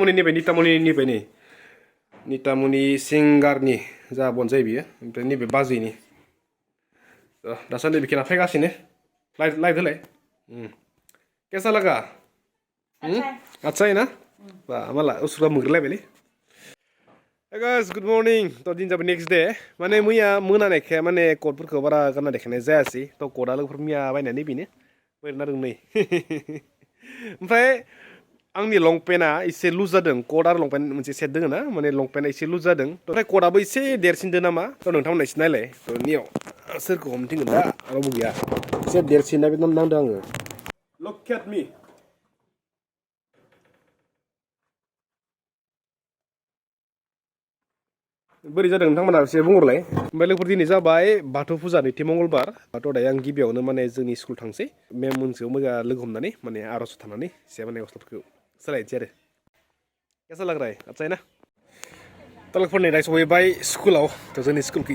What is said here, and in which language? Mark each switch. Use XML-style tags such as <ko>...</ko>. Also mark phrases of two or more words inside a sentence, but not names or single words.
<brx>नितामनि सिंगारनि जा बन जायो बियो ओमफ्राय नैबे बाजैनि दासान्दि बिखिना फैगासिनो लाइट होलाय केसा लागा आच्छा ना बा माला उसुरा मोनग्रोलायबायलै</brx> <en>Hey guys, good morning.</en> <brx>तो दिन जाबाय</brx> <en>next day</en> <brx>माने मैया मोनानायखाय माने कटफोरखौ बारा गानना देखायनाय जायासै तो कटआ लोगोफोर मैया बायनानै बेनो ओरैनो दं नै ओमफ्राय आंनि लंपेन्टआ एसे लुज जादों कट आरो लंपेन्ट मोनसे सेट दङ ना माने लंपेन्टआ एसे लुज जादों ओमफ्राय कटआबो एसे देरसिनदो नामा तो नोंथांमोना एसे नायलाय तो नियाव सोरखौ हमथिंगोन दा रावबो गैया एसे देरसिनना बे नांदों आङो</brx> <en>Look at me.</en> <brx>बोरै जादों नोंथांमोना एसे बुंहरलाय ओमफ्राय लोगोफोर दिनै जाबाय बाथौ फुजा नैथि मंगलबार बाथौ दायो आं गिबियावनो माने जोंनि स्कुल थांसै मेम मोनसेयाव मोजां लोगो हमनानै माने आर'ज थानानै एसे माने गस्लाफोरखौ सोलायनोसै आरो केसा लाग्राय आच्छा ना थ' लोगोफोर नै दायो सहैबाय स्कुलाव थ' जोंनि स्कुलखौ</brx>